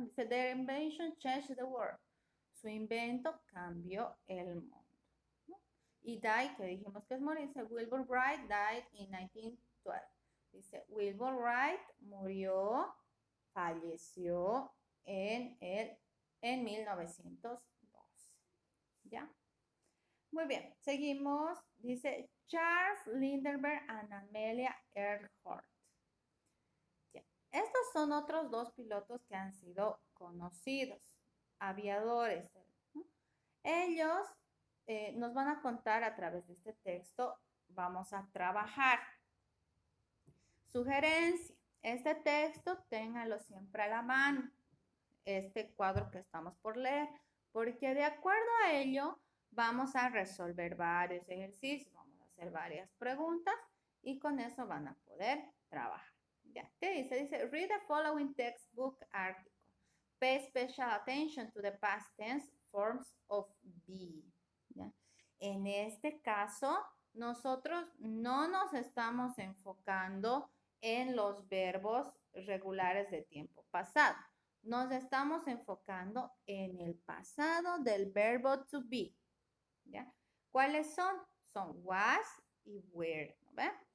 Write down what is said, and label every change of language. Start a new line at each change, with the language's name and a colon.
English: Dice, their invention changed the world.
Spanish: Su invento cambió el mundo. ¿No? Y die, que dijimos que es morir, dice Wilbur Wright
English: died in 1912.
Spanish: Dice Wilbur Wright murió, falleció en 1912. ¿Ya? Muy bien, seguimos. Dice Charles Lindbergh and Amelia Earhart. Bien. Estos son otros 2 pilotos que han sido conocidos, aviadores, ¿no? Ellos nos van a contar a través de este texto, vamos a trabajar. Sugerencia, Este texto ténganlo siempre a la mano, este cuadro que estamos por leer, porque de acuerdo a ello vamos a resolver varios ejercicios, vamos a hacer varias preguntas y con eso van a poder trabajar. ¿Ya? ¿Qué dice?
English: Dice, read the following textbook article. Pay special attention to the past tense forms of be.
Spanish: ¿Ya? En este caso, nosotros no nos estamos enfocando en los verbos regulares de tiempo pasado. Nos estamos enfocando en el pasado del verbo to be. ¿Ya? ¿Cuáles son? Son was y were. ¿No ven?